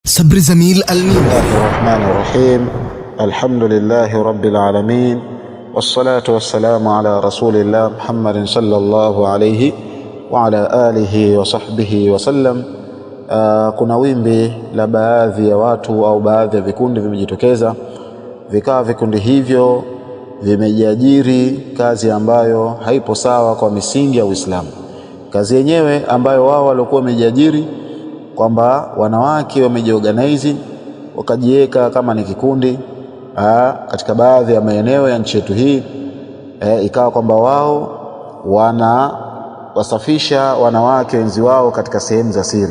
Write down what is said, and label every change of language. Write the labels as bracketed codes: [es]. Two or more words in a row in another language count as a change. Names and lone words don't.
[ar] صبر زميل بسم الله الرحمن الرحيم. الحمد لله رب العالمين، والصلاة والسلام على رسول الله محمد صلى الله عليه وعلى آله وصحبه وسلم. [sw] Kuna wimbi la baadhi ya watu au baadhi ya vikundi vimejitokeza, vikawa vikundi hivyo vimejiajiri kazi ambayo haipo sawa kwa misingi ya Uislamu. Kazi yenyewe ambayo wao walikuwa wamejiajiri kwamba wanawake wamejiorganize wakajiweka kama ni kikundi katika baadhi ya maeneo ya nchi yetu hii, ikawa kwamba wao wasafisha wanawake wenzi wao katika sehemu za siri.